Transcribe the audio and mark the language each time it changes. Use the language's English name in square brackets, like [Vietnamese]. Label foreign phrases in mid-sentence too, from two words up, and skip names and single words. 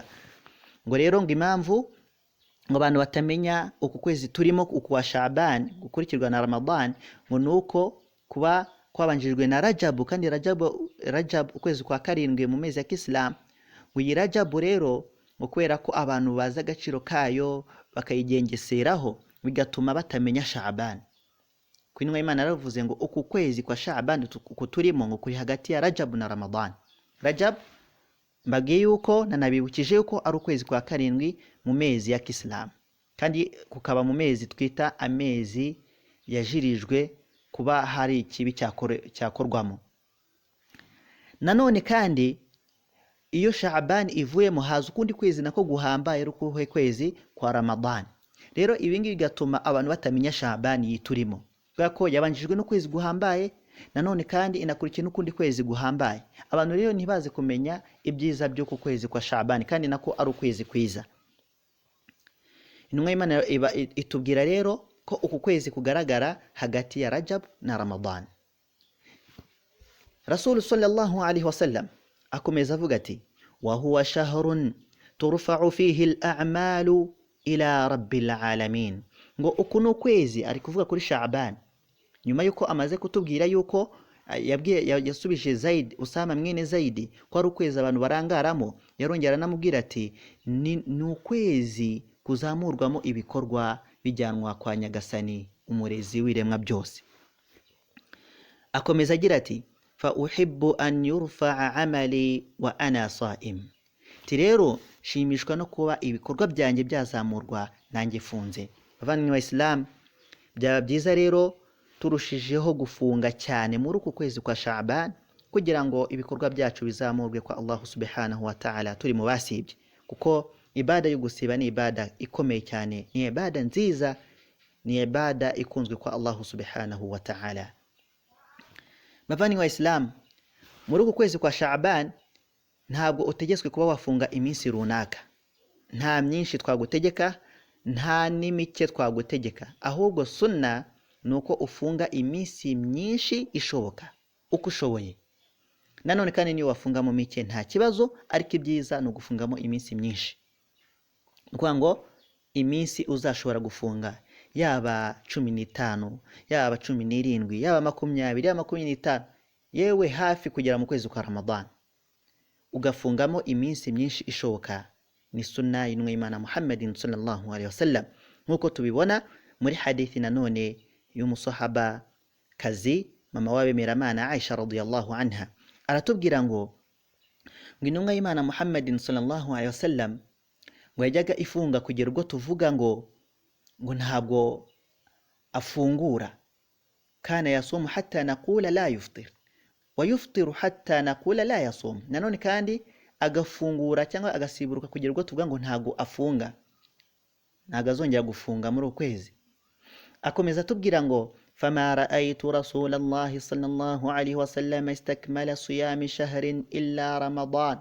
[Kinyarwanda] Ngo rero ngo impamvu ngo abantu batamenya uku kwezi turimo uku wa Sha'ban gukurikirwa na Ramadan ngo nuko kuba kwabanjijwe na Rajab, kandi Rajab ukwezi kwa karindwi mu mezi ya Islam. Ngo iyi Rajab rero ngo kubera ko abantu baza agaciro kayo bakayigengeseraho bigatuma batamenya Sha'ban. Kwinwa Imana yaravuze ngo uku kwezi kwa Sha'ban uku turimo ngo kuri hagati ya Rajab na Ramadan. Rajab mbagiye yuko nanabibukije yuko ari ukwezi kwa karindwi mu mezi ya Islam, kandi kukaba mu mezi twita amezi yajirijwe kuba hari ikibi cyakorwamo. Nanone kandi iyo Sha'ban ivuyemo haza ukundi kwezi nako guhambaye rukuhe kwezi kwa Ramadan. Rero ibingi bigatuma abantu batamenya Sha'ban yiturimo kubera ko yabanjijwe no kwezi guhambaye, nanone kandi inakurikira n'ukundi kwezi guhambaye. Abantu rero ntibaze kumenya ibyiza byo ku kwezi kwa Sha'ban kandi nako ari ukwezi kwiza. Intumwa y'Imana itubwira rero ko uku kwezi kugaragara hagati ya Rajab na Ramadan. [Arabic] رسول صلى الله عليه وسلم [Kinyarwanda] akomeza avuga ati [Arabic] وهو شهر ترفع فيه الأعمال إلى رب العالمين. [Kinyarwanda] Ngo uku no kwezi ari kuvuga kuri Sha'ban nyuma yuko amaze kutubwira yuko yasubije Zaid Usama mwene Zaidi ko ari ukwezi abantu barangaramo, yarongera namubwira ati ni ukwezi kuzamurwamo ibikorwa bijyanwa kwa Nyagasani umurezi w'iremwa byose. Akomeza agira ati [Arabic] فأحب أن يرفع عملي وأنا صائم. [Kinyarwanda] Rero shimishwa no kuba ibikorwa byanjye byazamurwa nanjye funze. Bavandimwe wa Islam, byaba byiza rero turushijeho gufunga cyane muri uku kwezi kwa Sha'ban kugira ngo ibikorwa byacu bizamurwe kwa Allah [Arabic] سبحانه وتعالى [Kinyarwanda] turi mu basibye, kuko ibada yo gusiba ni ibada ikomeye cyane, ni ibada nziza, ni ibada ikunzwe kwa Allah [Arabic] سبحانه وتعالى. [Kinyarwanda] Bavandimwe wa Islam, muri uku kwezi kwa Sha'ban ntabwo utegetswe kuba wafunga iminsi runaka, nta myinshi twagutegeka, nta n'imike twagutegeka, ahubwo sunna nuko ufunga iminsi myinshi ishoboka uko ushoboye. Nanone kandi niyo wafunga mu mike nta kibazo, ariko ibyiza no gufungamo iminsi myinshi. Kuko ngo iminsi uzashobora gufunga yaba 15, yaba 17, yaba 20, yaba 25, yewe hafi kugera mu kwezi kwa Ramadan, ugafungamo iminsi myinshi ishoboka, ni sunna y'intumwa y'Imana Muhammadin [Arabic] صلى الله عليه وسلم, [Kinyarwanda] nkuko tubibona muri hadithi nanone y'umusahaba kazi mama w'abemeramana Aisha [Arabic] رضي الله عنها. [Kinyarwanda] Aratubwira ngo intumwa y'Imana Muhammadin [Arabic] صلى الله عليه وسلم [Kinyarwanda] ngo yajyaga ifunga kugera ubwo tuvuga ngo ntabwo afungura, [Arabic] كان يصوم حتى نقول لا يفطر ويفطر حتى نقول لا يصوم. [Kinyarwanda] Nanone kandi agafungura cyangwa agasiburuka kugera ubwo tuvuga ngo ntabwo afunga, ntabwo azongera gufunga muri ukwezi. Akomeza tubwira ngo [Arabic] فما رأيت رسول الله صلى الله عليه وسلم استكمل صيام شهر إلا رمضان.